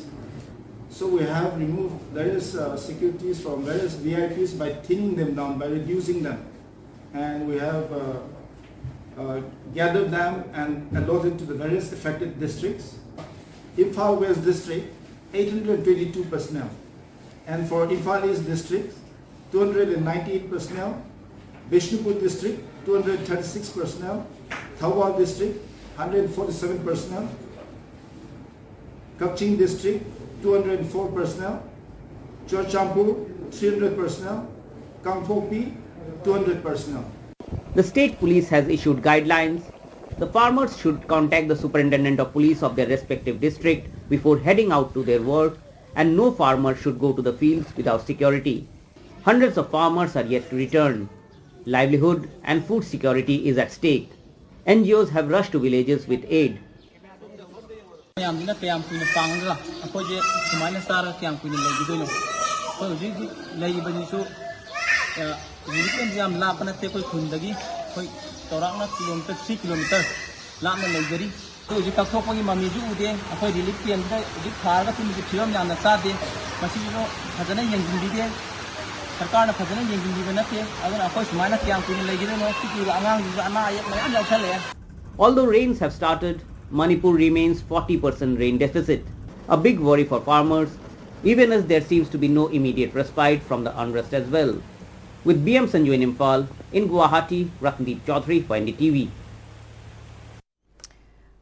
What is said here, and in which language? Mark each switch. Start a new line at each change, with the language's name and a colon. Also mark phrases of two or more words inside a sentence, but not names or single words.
English: So we have removed various securities from various VIPs by thinning them down, by reducing them. And we have gathered them and allotted to the various affected districts. Imphal West district, 822 personnel. And for Imphal East district, 298 personnel. Bishnupur district, 236 personnel. Thawal district, 147 personnel. Kapchin district, 204 personnel, Chorchampur 300 personnel, Kangpopi 200 personnel. The state police has issued guidelines. The farmers should contact the superintendent of police of their respective district before heading out to their work, and no farmer should go to the fields without security. Hundreds of farmers are yet to return. Livelihood and food security is at stake. NGOs have rushed to villages with aid.
Manipuri: ꯌꯥꯝꯅ ꯀꯌꯥꯝ ꯀꯨꯏꯅ ꯄꯥꯡꯉꯒ ꯑꯩꯈꯣꯏꯁꯦ ꯁꯨꯃꯥꯏꯅ ꯆꯥꯔꯒ ꯀꯌꯥꯝ ꯀꯨꯏꯅ ꯂꯩꯈꯤꯗꯣꯏꯅꯣ ꯑꯩꯈꯣꯏ ꯍꯧꯖꯤꯛ ꯂꯩꯔꯤꯕꯁꯤꯁꯨ ꯍꯧꯖꯤꯛ ꯌꯥꯝ ꯂꯥꯞꯄ ꯅꯠꯇꯦ ꯑꯩꯈꯣꯏ ꯈꯨꯟꯗꯒꯤ ꯑꯩꯈꯣꯏ ꯆꯥꯎꯔꯥꯛꯅ ꯀꯤꯂꯣꯃꯤꯇꯔ 3 ꯀꯤꯂꯣꯃꯤꯇꯔ ꯂꯥꯞꯅ ꯂꯩꯖꯔꯤ ꯑꯩꯈꯣꯏ ꯍꯧꯖꯤꯛ ꯀꯛꯊꯣꯛꯄꯒꯤ ꯃꯃꯤꯁꯨ ꯎꯗꯦ ꯑꯩꯈꯣꯏ
English: relief camp
Manipuri: ꯍꯧꯖꯤꯛ ꯊꯥꯔꯒ ꯇꯨꯝꯕꯒꯤ ꯐꯤꯕꯝ ꯌꯥꯝꯅ ꯆꯥꯗꯦ ꯃꯁꯤꯁꯨ ꯐꯖꯅ ꯌꯦꯡꯁꯤꯟꯕꯤꯗꯦ ꯁꯔꯀꯥꯔꯅ ꯐꯖꯅ ꯌꯦꯡꯁꯤꯟꯕꯤꯕ ꯅꯠꯇꯦ ꯑꯗꯨꯅ ꯑꯩꯈꯣই ꯁꯨꯃꯥꯏꯅ ꯀꯌꯥꯝ ꯀꯨꯏꯅ ꯂꯩꯈꯤꯗꯣꯏꯅꯣ ꯁꯤꯒꯤ ꯑꯉꯥꯡꯁꯤꯡꯁꯨ ꯑꯅꯥ ꯑꯌꯦꯛ ꯃꯌꯥꯝ ꯌꯥꯎꯁꯜꯂꯛꯑꯦ.
English: Although rains have started, Manipur remains 40% rain deficit, a big worry for farmers, even as there seems to be no immediate respite from the unrest as well. With BM Sanju in Imphal, in Guwahati, Ratnadeep Chaudhary for NDTV.